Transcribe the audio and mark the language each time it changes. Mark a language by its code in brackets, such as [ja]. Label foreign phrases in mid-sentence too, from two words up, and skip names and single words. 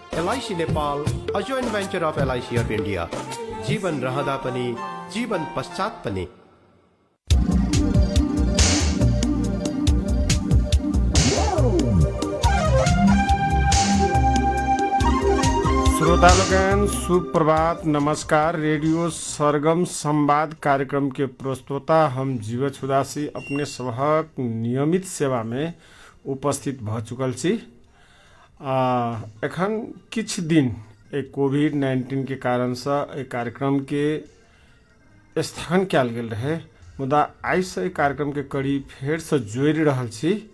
[en] LIC नेपाल, a joint venture of LIC of India. [ne] जीवन रहँदा पनि जीवन पश्चात पनि। [mai] श्रोतालोगन सुप्रभात, नमस्कार। रेडियो सरगम संवाद कार्यक्रम के प्रस्तोता हम जीवछ उदासी अपने सभक नियमित सेवा में उपस्थित भ चुकल छी। एखन किछ दिन कोविड-19 के कारण से कार्यक्रम के स्थगन कयल गेल रहे, मुदा आइ से कार्यक्रम के कड़ी फेर से जोड़ि रहल छी।